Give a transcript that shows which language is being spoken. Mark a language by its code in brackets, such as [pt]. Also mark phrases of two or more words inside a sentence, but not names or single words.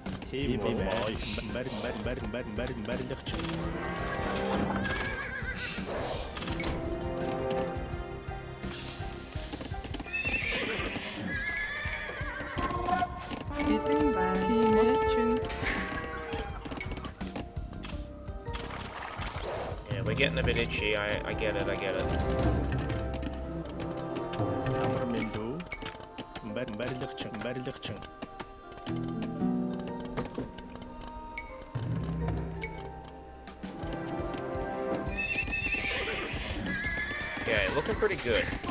[mn] Тийм ээ. Барилгач. Бэлэн байна. Тийм ээ чин. [en] Yeah, we're getting a bit itchy. I get it. [mn] Амар мэндүү. Барилгач. [en] Okay, looking pretty good.